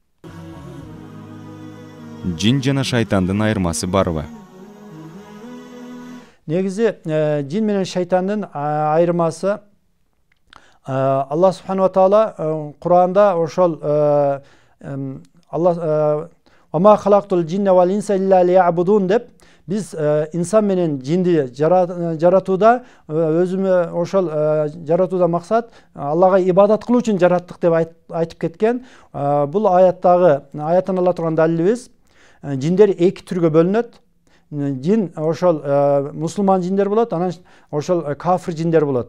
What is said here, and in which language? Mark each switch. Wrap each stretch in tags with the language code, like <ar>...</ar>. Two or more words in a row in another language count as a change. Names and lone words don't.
<ky>Жин жана шайтандын айырмасы барбы? Негизи жин менен шайтандын айырмасы</ky> <ar>الله سبحانه وتعالى</ar> <ky>Куранда ошол Алла</ky> <ar>"وما خلقت الجن والإنس إلا ليعبدون"</ar> <ky>деп биз инсан менен жинди жаратууда өзүмө ошол жаратууда максат Аллага ибадат кылуу үчүн жараттык деп айтып кеткен. Бул аяттан ала турган далилибиз жиндер эки түргө бөлүнөт. Жин ошол мусулман жиндер болот, анан ошол кафир жиндер болот.</ky>